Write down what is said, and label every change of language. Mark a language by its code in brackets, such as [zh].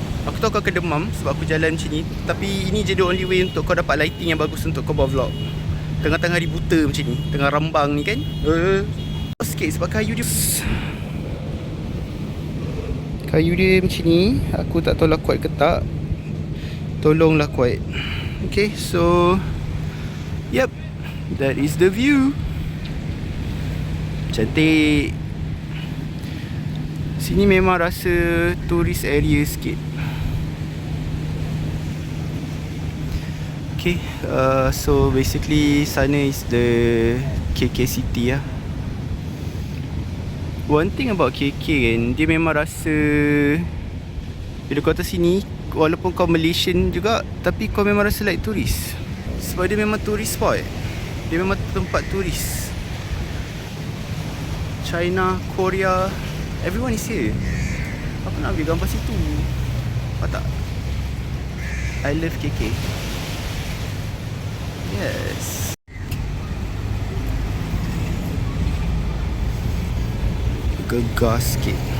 [ms] Aku tahu kau akan demam sebab aku jalan macam ni, tapi ini je the only way untuk kau dapat lighting yang bagus untuk kau buat vlog. Tengah-tengah hari buta macam ni, tengah rambang ni kan. Sikit sebab kayu dia macam ni. Aku tak tahulah kuat ke tak. Tolonglah kuat. [en] Okay, so yep, that is the view. Cantik. [ms] Sini memang rasa tourist area sikit. [en] Okay, so basically sana is the KK city lah. [ms] One thing about KK kan, dia memang rasa bila kau atas sini, walaupun kau Malaysian juga, tapi kau memang rasa like tourist. Sebab dia memang tourist spot. Dia memang tempat tourist. [en] China, Korea, everyone is here. [ms] Aku nak ambil gambar situ. Apa tak? I love KK. [en] Yes. [ms] Gegas sikit.